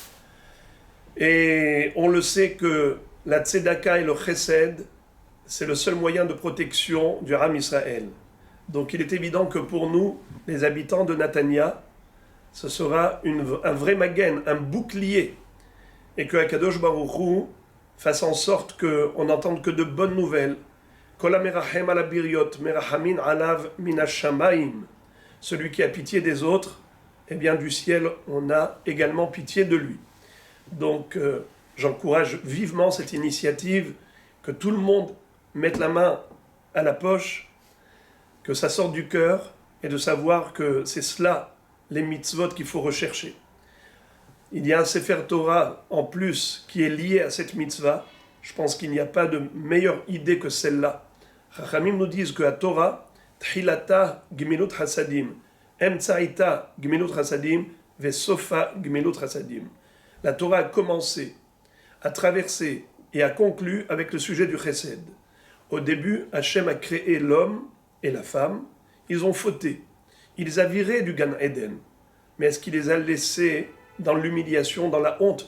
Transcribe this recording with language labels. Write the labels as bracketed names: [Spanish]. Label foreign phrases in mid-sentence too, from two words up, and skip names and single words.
[French] Et on le sait que la tzedaka et le chesed, c'est le seul moyen de protection du [Hebrew] עם ישראל. [French] Donc il est évident que pour nous, les habitants de Natania, ce sera un vrai magen, un bouclier, et que [Hebrew] הקדוש ברוך הוא [French] fasse en sorte qu'on n'entende que de bonnes nouvelles. [Hebrew] כל המרחם על הבריות מרחמין עליו מן השמים. [French] Celui qui a pitié des autres, eh bien du ciel, on a également pitié de lui. Donc j'encourage vivement cette initiative, que tout le monde mette la main à la poche, que ça sorte du cœur, et de savoir que c'est cela, les mitzvot qu'il faut rechercher. Il y a un Sefer Torah en plus qui est lié à cette mitzvah. Je pense qu'il n'y a pas de meilleure idée que celle-là. Chachamim nous disent que la Torah, [Hebrew] תחילתה גמילות חסדים אמצעיתה גמילות חסדים וסופה גמילות חסדים. [French] La Torah a commencé, a traversé et a conclu avec le sujet du chesed. Au début, Hachem a créé l'homme et la femme. Ils ont fauté. Il les a virés du [Hebrew] גן עדן. [French] Mais est-ce qu'il les a laissés dans l'humiliation, dans la honte?